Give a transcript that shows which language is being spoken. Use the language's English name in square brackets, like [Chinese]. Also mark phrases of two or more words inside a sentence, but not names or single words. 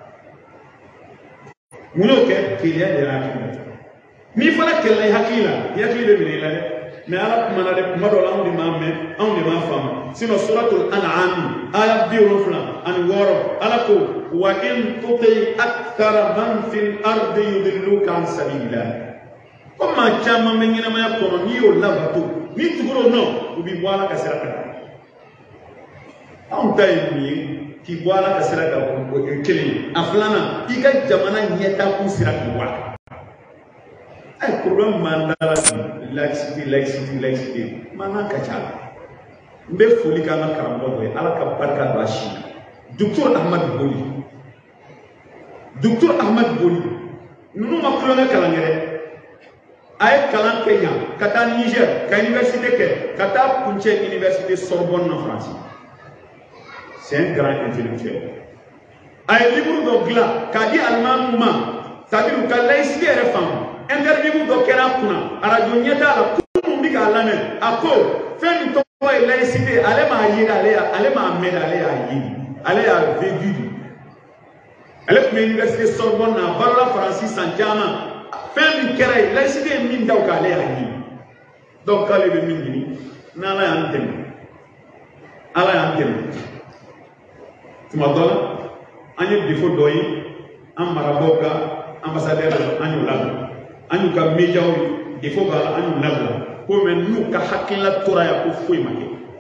[Bambara] mun y'o kɛ keleya de y'a hakili datugu n'i fana kɛlɛla i hakili la i hakili bɛ minɛ i la dɛ mais ala kumana dɛ kuma dɔ la anw de m'a mɛn anw de m'a faamu [Arabic] sinon سورة الأنعام آية 76 [Bambara] ala ko [Arabic] وإن تطع أكثر من في الأرض يضلوك عن سبيل الله ko [Bambara] maa caman bɛ ɲɛnamaya kɔnɔ n'i y'o labato n'i tugura o nɔ u b'i bɔ ala ka sira kan anw ta ye mun ye k'i bɔ ala ka sira kan o ye kelen ye a filanan i ka jamana ɲɛtakun sira k'i bɔ a kan ay problème man dara laïcité man ka ca n bɛ foli k'an ka karamɔgɔ dɔ ye ala ka barika don a si la docteur Ahmad Boli ninnu ma kulonkɛ kalan kɛ dɛ a ye kalan kɛ yan ka taa Niger ka université kɛ ka taa kuncɛ université Sorbonne na France [French] c'est un grand intellectuel [Bambara] a ye livre dɔ dilan k'a di alimamiw ma c'est-à-dire ka laïcité yɛrɛ faamu interview dɔ kɛra kunna radio ɲɛta la kunun bɛ k'a lamɛn a ko fɛn min tɔgɔ ye laïcité ale m'a ye ale m'a mɛn ale y'a ye ale y'a vécu ale tun bɛ université Sorbonne na a barola Faransi san caman fɛn min kɛra ye laïcité ye min da o kan ale y'a ye donc k'ale bɛ min ɲini n'ala y'an dɛmɛ ala y'an dɛmɛ tuma dɔ la an ye défaut dɔ ye an marabaaw ka ambassadeur an y'o labɛn an y'u ka médiaw défaut b'a la an y'u labɛn ko mais n'u ka hakilila tora yan ko foyi ma kɛ